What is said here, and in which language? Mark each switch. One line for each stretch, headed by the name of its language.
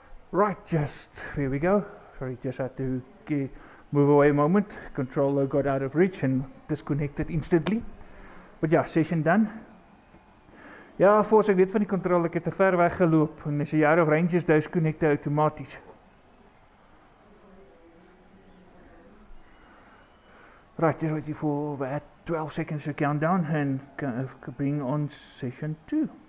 English: Right, just here we go. Sorry, just had to move away a moment. Controller got out of reach and disconnected instantly. But ja, session done.
Afrikaans: Ja, voor ek weet van die controller, ek het te ver weggeloop en as jy
English: out of range
Afrikaans: is, disconnecte outomaties.
English: Right, just waiting for that 12 seconds to countdown and bring on session 2.